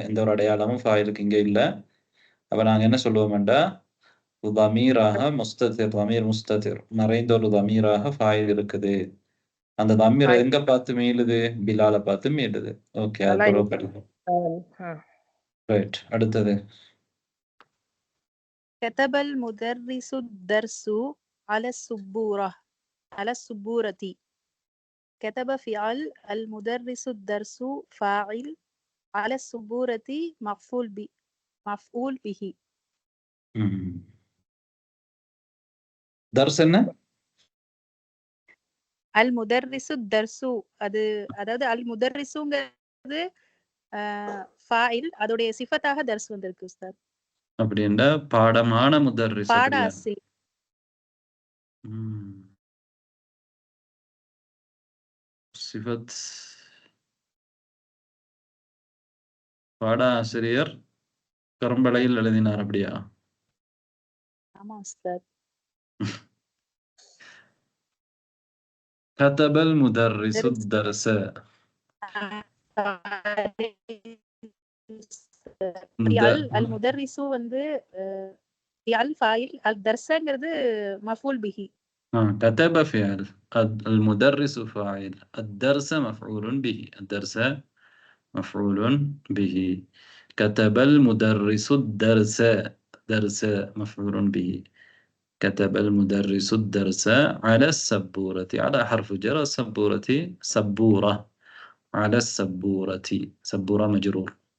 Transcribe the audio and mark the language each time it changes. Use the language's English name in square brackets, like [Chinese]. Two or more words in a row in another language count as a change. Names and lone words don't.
[Tamil] எந்த ஒரு அடையாளமும் ஃபாயிலுக்கு இங்க இல்லை. அப்ப நாங்க என்ன சொல்லுவோம்டா தமீராக [Arabic] مستتر ضمير مستتر [Tamil] மறைந்த ஒரு தமீராக ஃபாயில் இருக்குது. அந்த தமீர் எங்க பார்த்து மீளுது? பிலால பார்த்து மீளுது. ஓகே அது ரைட். அடுத்தது [Arabic] كتب المدرس الدرس على السبورة على السبورة. كتب فعل المدرس الدرس فاعل على السبورة مفعول به. [Tamil] درس என்ன? [Arabic] المدرس الدرس [Tamil] அது அதாவது المدرسங்கிறது ஃபாயில் அதோடைய சிஃபத்தாக தர்ஸ் வந்திருக்கு உஸ்தாத். அப்படின்னா பாடமான முதர்ரிஸ் பாட அப்படியா? ஆசிரியர். சிஃபத் பாட ஆசிரியர் கரும்பலையில் எழுதினார் அப்படியா? ஆமா உஸ்தாத். [Arabic] كتب المدرس الدرس. [Tamil] அல் முதர்ரிசு வந்து அல் ஃபாயில், அல் தர்ஸங்கிறது [Arabic] مفعول به. كتب فعل، المدرس فاعل، الدرس مفعول به، الدرس مفعول به. كتب المدرس الدرس، درس مفعول به. كتب المدرس الدرس على السبورة، على حرف جر، السبورة سبورة، على السبورة، سبورة مجرور.